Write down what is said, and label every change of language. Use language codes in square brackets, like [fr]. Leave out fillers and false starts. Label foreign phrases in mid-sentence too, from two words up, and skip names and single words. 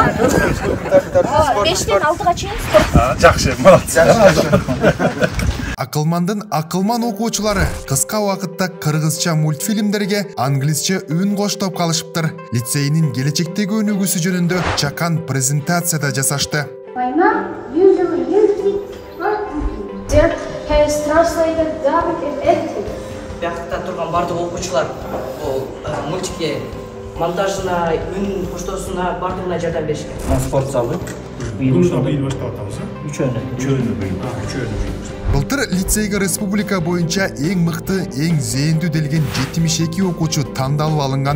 [ky] 5тен 6га чейин спорт. Жакшы, молодцы. Акылмандын Акылман окуучулары кыска убакытта кыргызча мультфильмдерге англисче үн коштоп калышыптыр. Лицейинин келечектеги өнүгүүсү жөнүндө чакан презентацияда жасашты. [en] My mom usually uses it for cooking. There has translated dubbing and editing. [ky] Биякта турган бардык окуучулар мультикке монтажына, үн коштоосуна бардыгына жардам беришкен. Спорт залы. Быйыл баштап атабыз, Үчөөнү. Былтыр лицейге республика боюнча эң мыкты, эң зээндүү делген 72 окуучу тандалып алынган.